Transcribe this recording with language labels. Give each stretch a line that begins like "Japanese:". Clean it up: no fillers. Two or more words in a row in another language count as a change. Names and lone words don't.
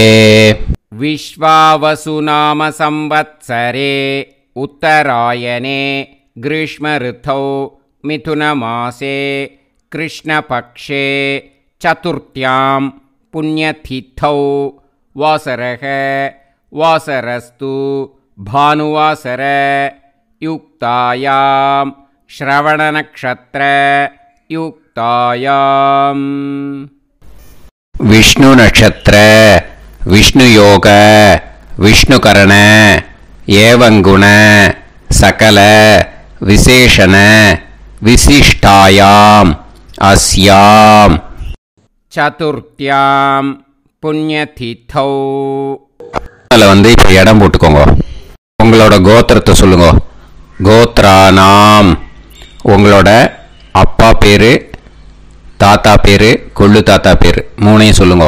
Sanskrit: विश्वावसुनाम संवत्सरे उत्तरायणे ग्रीष्मऋतौ मिथुनमासे कृष्णपक्षे चतुर्थ्यां पुण्यतिथौ वासरः वासरस्तु भानुवासर युक्तायां श्रवणनक्षत्र युक्तायां. विष्णु नक्षत्र विष्णु योग विष्णुकरण एवं गुण सकल विशेषण विशिष्टायां अस्यां चतुर्थ्यां पुण्यतिथौ.
Tamil: அதில் இப்போ இடம் போட்டுக்கோங்க. உங்களோட கோத்திரத்தை சொல்லுங்க. கோத்ரானாம். உங்களோட அப்பா பேர், தாத்தா பேர், கொள்ளு தாத்தா பேர் 3ஐயும் சொல்லுங்க.